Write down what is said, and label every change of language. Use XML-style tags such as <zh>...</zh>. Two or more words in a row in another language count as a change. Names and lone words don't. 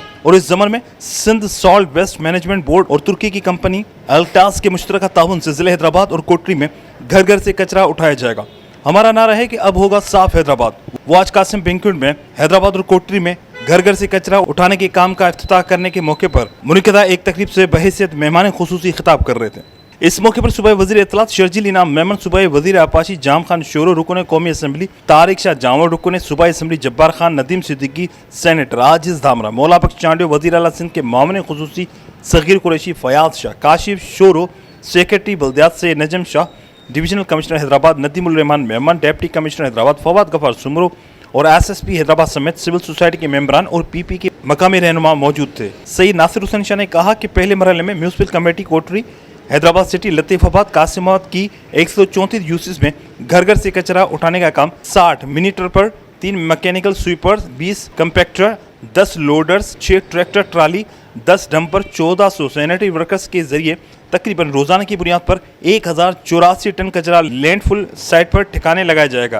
<ur>اور اس ضمن میں سندھ سالٹ ویسٹ مینجمنٹ بورڈ اور ترکی کی کمپنی الٹاس کے مشترکہ تعاون سے ضلعے حیدرآباد اور کوٹری میں گھر گھر سے کچرا اٹھایا جائے گا. ہمارا نعرہ ہے کہ اب ہوگا صاف حیدرآباد۔ وہ آج قاسم بینکوئٹ میں حیدرآباد اور کوٹری میں گھر گھر سے کچرا اٹھانے کے کام کا افتتاح کرنے کے موقع پر منعقدہ ایک تقریب سے بحیثیت مہمان خصوصی خطاب کر رہے تھے. اس موقع پر صوبائی وزیر اطلاعات شرجیل انعام میمن، صوبائی وزیر آبپاشی جام خان شورو، رکن قومی اسمبلی طارق شاہ جاور، رکن صوبائی اسمبلی جبار خان، ندیم صدیقی، سینیٹر عاجز دھامرا، مولا بخش چانڈیو، وزیر اعلیٰ سندھ کے ماملے خصوصی صغیر قریشی، فیاض شاہ، کاشف شورو، سیکرٹری بلدیات سے نجم شاہ، ڈویژنل کمشنر حیدرآباد ندیم الرحمان میمن، ڈپٹی کمشنر حیدرآباد فواد غفار سومرو اور SSP حیدرآباد سمیت</ur> <en>civil society</en> <ur>کے ممبران اور PP کے مقامی رہنما موجود تھے. سید ناصر حسین شاہ نے کہا کہ پہلے مرحلے میں</ur> <en>municipal committee</en> <ur>کوٹری، حیدرآباد سٹی، لطیف آباد، قاسم آباد کی 134 یوسیز میں گھر گھر سے کچرا اٹھانے کا کام 60</ur> <en>mini tripper, 3 mechanical sweepers, 20 compactor, 10 loaders, 6 tractor trolley, 10 dumper, 1400 sanitary workers</en> <ur>کے ذریعے تقریباً روزانہ کی بنیاد پر 1084 ٹن کچرا</ur> <en>landfull site</en> <ur>پر ٹھکانے لگایا جائے گا.</ur>